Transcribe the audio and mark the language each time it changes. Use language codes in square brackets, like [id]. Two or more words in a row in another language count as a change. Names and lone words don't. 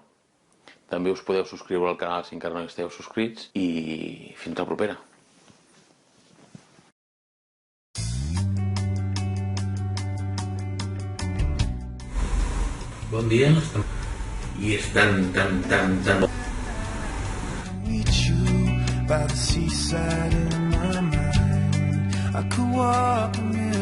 [ca] També us podeu subscriure al canal si encara no hi esteu subscrits i fins la propera. Bon dia. I és tan... [en] By the seaside in my mind, I could walk